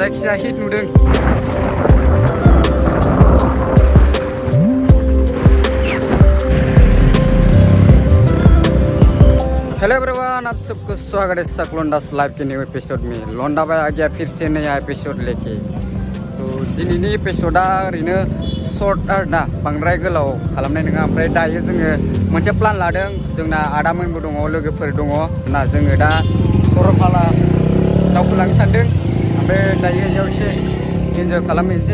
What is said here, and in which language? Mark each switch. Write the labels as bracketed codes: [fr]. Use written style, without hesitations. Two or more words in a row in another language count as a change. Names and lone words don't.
[brx] माखासेया हिट नुदों। [en] Hello everyone, [hi] आप सबको स्वागत है सक लोंडास लाइव के [en] new episode [hi] में। लोंडा भाई आ गया फिर से नया एपिसोड लेके। [brx] तो दिनैनि एपिसोडा ओरैनो सर्ट आरोना, बांद्राय गोलाव खालामनाय नङा। ओमफ्राय दायो जोङो मोनसे प्लान लादों। जोंना आदामोनबो दङ, लोगोफोर दङ ना। जोङो दा सरलपारा दावखोलांनो सानदों। ओमफ्राय दायो बेयाव एसे इन्जय खालामहैनोसै।